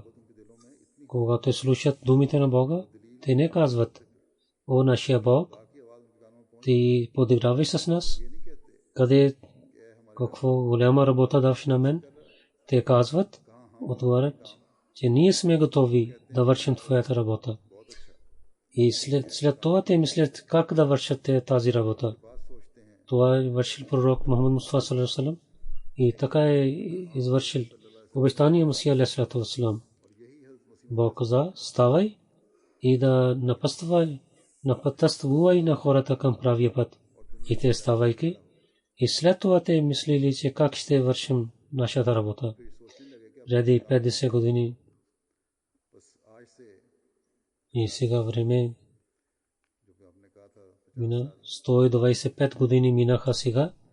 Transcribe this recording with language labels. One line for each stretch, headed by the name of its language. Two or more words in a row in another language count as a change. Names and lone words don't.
Bulgarian: Когато слушат думите на Бога, те не казват, о нашия Бог, ти подиграваш с нас. къде какво голяма работа даваш на мен? Те казват, отговарят, че ние сме готови да вършим твоята работа. И след това те мислят как да вършат тази работа. Това е вършил пророк Мухаммад Мустафа
Arabic: صلى الله عليه وسلم
Bulgarian: и така е извършил обещания Масия
Arabic: عليه الصلاة والسلام.
Bulgarian: Бог каза, ставай и да напътствай на хората към правия път. И те ставайки, и след това те мислили, че как ще вършим нашата работа. Преди 50 години и сега време мина 125 години минаха сега.